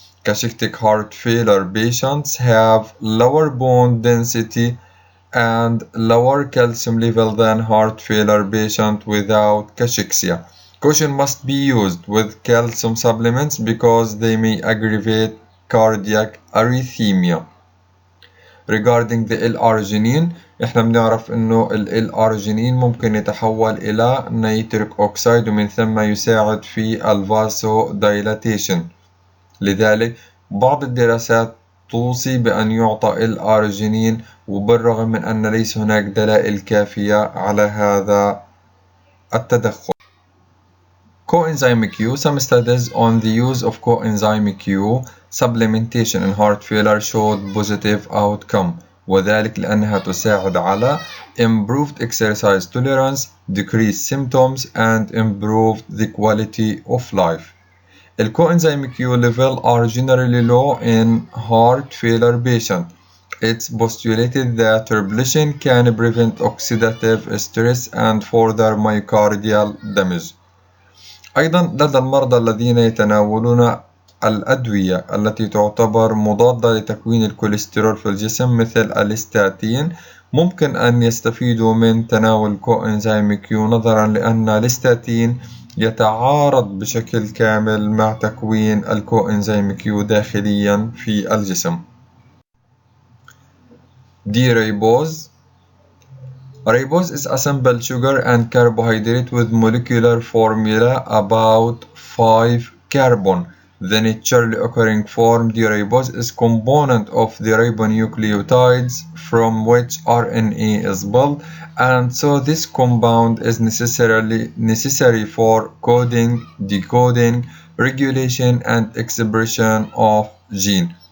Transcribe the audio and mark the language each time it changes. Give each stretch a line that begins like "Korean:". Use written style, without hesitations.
English: Cachectic heart failure patients have lower bone density and lower calcium level than heart failure patients without cachexia. Caution must be used with calcium supplements because they may aggravate cardiac arrhythmia. Regarding the L-Arginine,
Arabic: احنا بنعرف انه L-Arginine ممكن يتحول الى نيتريك اوكسيد ومن ثم يساعد في الفاسو دايلاتيشن. لذلك بعض الدراسات توصي بأن يعطى الأرجينين، وبالرغم من أن ليس هناك دلائل كافية على هذا التدخل.
English: Coenzyme Q. Some studies on the use of coenzyme Q supplementation in heart failure showed positive outcome،
Arabic: وذلك لأنها تساعد على
English: improved exercise tolerance, decreased symptoms, and improved the quality of life. The coenzyme Q level are generally low in heart failure patients. It's postulated that repletion can prevent oxidative stress and further myocardial damage.
Arabic: أيضا لدى المرضى الذين يتناولون الأدوية التي تعتبر مضادة لتكوين الكوليسترول في الجسم مثل الاستاتين، ممكن أن يستفيدوا من تناول كوإنزيم كيو، نظرا لأن الاستاتين يتعارض بشكل كامل مع تكوين الكوإنزيم كيو داخليا في الجسم.
English: D-Ribose. Ribose is a simple sugar and carbohydrate with molecular formula about 5 carbon. The naturally occurring form D-Ribose is component of the ribonucleotides from which RNA is built, and so this compound is necessary for coding, decoding, regulation, and expression of gene.